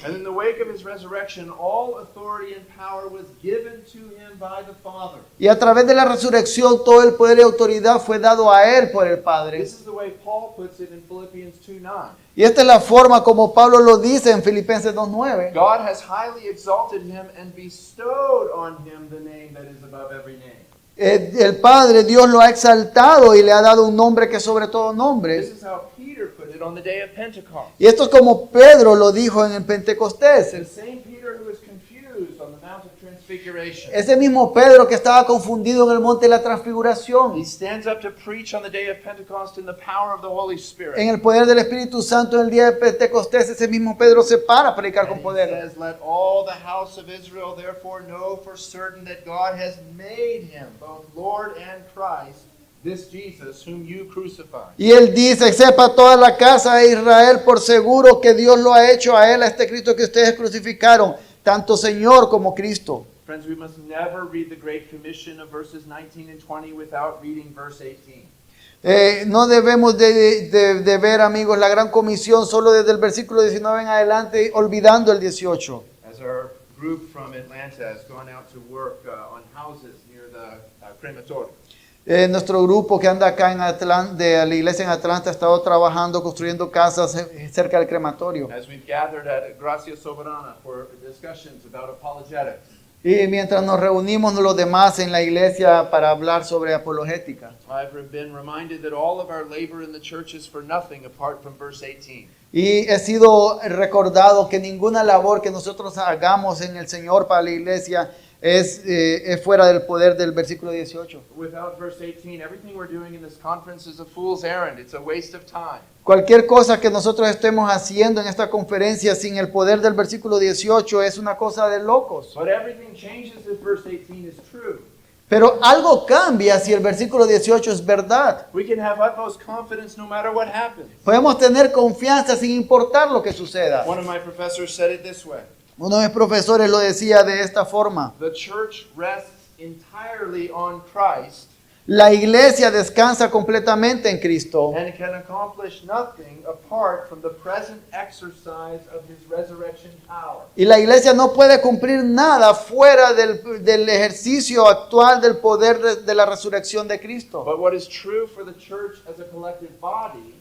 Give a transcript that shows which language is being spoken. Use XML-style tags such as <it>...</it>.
<en>And in the wake of his resurrection, all authority and power was given to him by the Father.</en> <es>Y a través de la resurrección, todo el poder y autoridad fue dado a Él por el Padre.</es> <en>This is the way Paul puts it in Philippians 2:9.</en> <es>Y esta es la forma como Pablo lo dice en Filipenses 2:9.</es> <en>God has highly exalted him and bestowed on him the name that is above every name.</en> <es>El Padre, Dios lo ha exaltado y le ha dado un nombre que es sobre todo nombre.</es> <en>This is how Peter put it on the day of Pentecost.</en> <es>Y esto es como Pedro lo dijo en el Pentecostés.</es> <en>The same Peter who was confused on the Mount of Transfiguration.</en> <es>Ese mismo Pedro que estaba confundido en el monte de la transfiguración.</es> <en>He stands up to preach on the day of Pentecost in the power of the Holy Spirit.</en> <es>En el poder del Espíritu Santo en el día de Pentecostés, ese mismo Pedro se para a predicar con</es> <en>And he</en> <es>poder.</es> <en>says, "Let all the house of Israel therefore know for certain that God has made him both Lord and Christ, this Jesus whom you crucified."</en> <es>Y él dice, sepa toda la casa de Israel por seguro que Dios lo ha hecho a él, a este Cristo que ustedes crucificaron, tanto Señor como Cristo.</es> <en>Friends, we must never read the Great Commission of verses 19 and 20 without reading verse 18.</en> <es>No debemos de ver, amigos, la gran comisión solo desde el versículo 19 en adelante, olvidando el 18.</es> <en>As our group from Atlanta has gone out to work on houses near the crematorium.</en> <es>Nuestro grupo que anda acá de la iglesia en Atlanta ha estado trabajando, construyendo casas cerca del crematorio.</es> <en>As we've gathered at Gracia Soberana for discussions about apologetics.</en> <es>Y mientras nos reunimos los demás en la iglesia para hablar sobre apologética.</es> <en>I've been reminded that all of our labor in the church is for nothing apart from verse 18.</en> <es>Y he sido recordado que ninguna labor que nosotros hagamos en el Señor para la iglesia es fuera del poder del versículo 18.</es> <en>Without verse 18, everything we're doing in this conference is a fool's errand. It's a waste of time.</en> <es>Cualquier cosa que nosotros estemos haciendo en esta conferencia sin el poder del versículo 18 es una cosa de locos.</es> <en>But everything changes if verse 18 is true.</en> <es>Pero algo cambia si el versículo 18 es verdad.</es> <en>We can have utmost confidence no matter what happens.</en> <es>Podemos tener confianza sin importar lo que suceda.</es> <en>One of my professors said it this way.</en> <es>Uno de mis profesores lo decía de esta forma.</es> <en>The church rests entirely on Christ</en> <es>La iglesia descansa completamente en Cristo</es> <en>and can accomplish nothing apart from the present exercise of his resurrection power.</en> <es>y la iglesia no puede cumplir nada fuera del ejercicio actual del poder de la resurrección de Cristo.</es> <en>But what is true for the church as a collective body</en>